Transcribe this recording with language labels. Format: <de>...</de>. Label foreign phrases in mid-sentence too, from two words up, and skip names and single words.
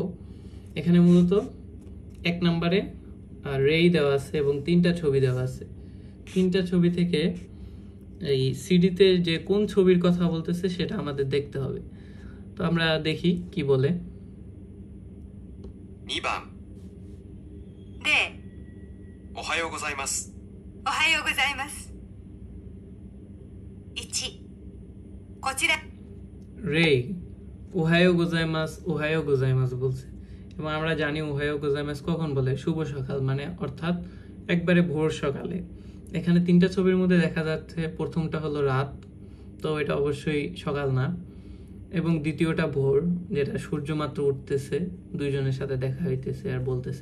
<bn>এখানে মূলত 1 নম্বরে রেই দেওয়া আছে এবং 3টা ছবি দেওয়া আছে। 3টা ছবি থেকে এই সিডিতে যে কোন ছবির কথা বলতেছে সেটা আমাদের দেখতে হবে। তো আমরা দেখি কি বলে।</bn> <ja>2 番例おはようございますおはようございます1こちら</ja> <bn>রে</bn> <ja>おはようございます</ja> <bn>বলছে, এবং আমরা জানি</bn> <ja>おはようございます</ja> <bn>কখন বলে, শুভ সকাল, মানে অর্থাৎ একবারে ভোর সকালে। এখানে 3টা ছবির মধ্যে দেখা যাচ্ছে প্রথমটা হলো রাত, তো এটা অবশ্যই সকাল না, এবং দ্বিতীয়টা ভোর, যেটা সূর্য মাত্র উঠতেছে, দুইজনের সাথে দেখা হইতেছে আর বলতেছে।</bn>